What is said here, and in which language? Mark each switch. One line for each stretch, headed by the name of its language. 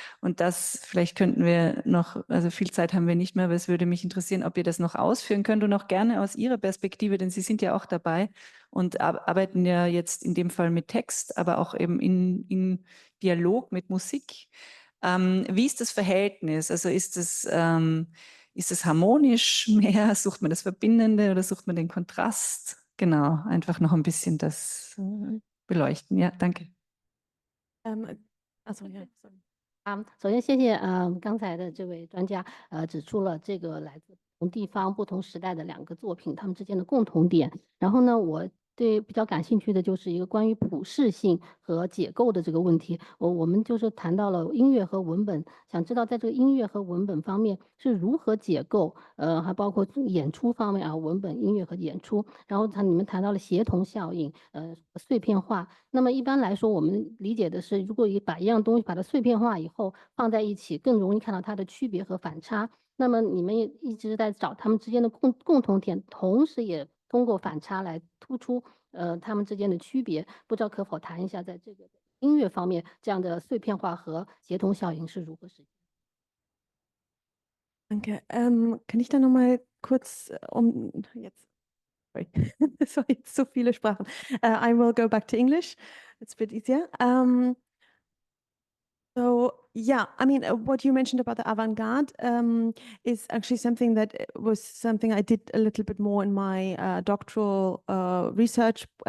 German: Und das, vielleicht könnten wir noch, also viel Zeit haben wir nicht mehr, aber es würde mich interessieren, ob ihr das noch ausführen könnt und auch gerne aus Ihrer Perspektive, denn Sie sind ja auch dabei und arbeiten ja jetzt in dem Fall mit Text, aber auch eben in Dialog mit Musik. Wie ist das Verhältnis? Also ist es harmonisch mehr? Sucht man das Verbindende oder sucht man den Kontrast? Genau, einfach noch ein bisschen das beleuchten. Ja, danke. Also, ja, sorry.
Chinese: 首先谢谢刚才的这位专家指出了这个来自不同地方、不同时代的两个作品，他们之间的共同点。然后呢，我对比较感兴趣的就是一个关于普适性和解构的这个问题。我们就是谈到了音乐和文本，想知道在这个音乐和文本方面是如何解构，还包括演出方面啊，文本、音乐和演出。然后你们谈到了协同效应，碎片化。那么一般来说，我们理解的是，如果把一样东西把它碎片化以后放在一起，更容易看到它的区别和反差。那么你们也一直在找他们之间的共同点，同时也通过反差来突出他们之间的区别。不知道可否谈一下，在这个音乐方面，这样的碎片化和协同效应是如何实现？
German: Danke. Kann ich da noch mal kurz jetzt? Sorry, das war jetzt so viele Sprachen.
English: I will go back to English. It's a bit easier. So yeah, I mean, what you mentioned about the avant-garde is actually something that was something I did a little bit more in my doctoral research.